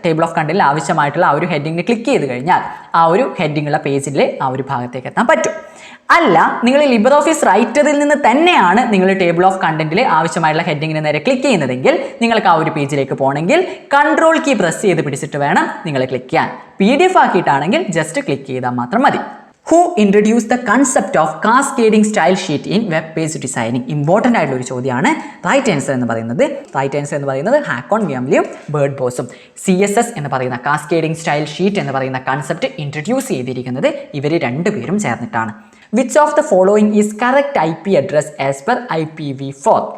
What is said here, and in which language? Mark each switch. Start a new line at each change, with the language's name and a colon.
Malayalam: Table of കണ്ടന്റിൽ ആവശ്യമായിട്ടുള്ള ആ ഒരു ഹെഡിങ്ങിൽ ക്ലിക്ക് ചെയ്ത് കഴിഞ്ഞാൽ ആ ഒരു ഹെഡിങ്ങുള്ള പേജിൽ ആ ഒരു ഭാഗത്തേക്ക് എത്താൻ പറ്റും. അല്ല, നിങ്ങൾ LibreOffice റൈറ്ററിൽ നിന്ന് തന്നെയാണ് നിങ്ങൾ ടേബിൾ ഓഫ് കണ്ടന്റിൽ ആവശ്യമായിട്ടുള്ള ഹെഡിങ്ങിന് നേരെ ക്ലിക്ക് ചെയ്യുന്നതെങ്കിൽ നിങ്ങൾക്ക് ആ ഒരു പേജിലേക്ക് പോകണമെങ്കിൽ കൺട്രോൾ കീ പ്രസ് ചെയ്ത് പിടിച്ചിട്ട് വേണം നിങ്ങൾ ക്ലിക്ക് ചെയ്യാൻ. PDF ആക്കിയിട്ടാണെങ്കിൽ ജസ്റ്റ് ക്ലിക്ക് ചെയ്താൽ മാത്രം മതി.
English: Who introduced the concept of cascading style sheet in web page designing?
Malayalam: Important ആയിട്ടുള്ള ഒരു ചോദ്യമാണ്. റൈറ്റ് ആൻസർ എന്ന് പറയുന്നത് ഹാക്കോൺ വ്യാംലിയും ബേർഡ് ബോസും. CSS എന്ന് പറയുന്ന കാസ്കേഡിംഗ് സ്റ്റൈൽ ഷീറ്റ് എന്ന് പറയുന്ന കൺസെപ്റ്റ് ഇൻട്രൊഡ്യൂസ് ചെയ്തിരിക്കുന്നത് ഇവർ 2 പേരും ചേർന്നിട്ടാണ്.
English: Which of the following is correct IP address as per IPv4?